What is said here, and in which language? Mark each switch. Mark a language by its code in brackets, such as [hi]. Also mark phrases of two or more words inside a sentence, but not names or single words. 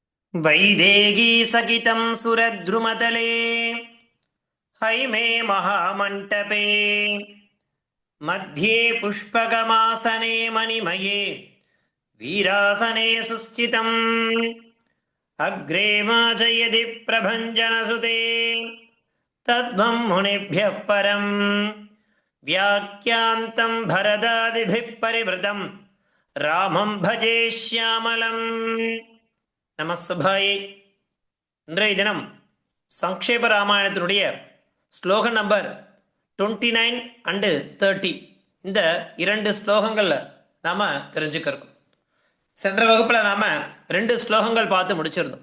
[sa] वैदेही सकितं सुरद्रुमतले हैमे महामण्टपे मध्ये पुष्पकमासने मणिमये वीरासने सुस्थितम् अग्रे माजयति प्रभञ्जनसुते तद्वं मुनिभ्यः परं व्याख्यान्तं भरदादिभिः परिवृतं रामं भजे श्यामलम् நமஸ்தபாயே. [ta] இன்றைய தினம் சங்கேப ராமாயணத்தினுடைய ஸ்லோகம் நம்பர் 29 அண்டு 30 இந்த இரண்டு ஸ்லோகங்களில் நாம் தெரிஞ்சுக்கிறோம். சென்ற வகுப்பில் நாம் 2 ஸ்லோகங்கள் பார்த்து முடிச்சிருந்தோம்.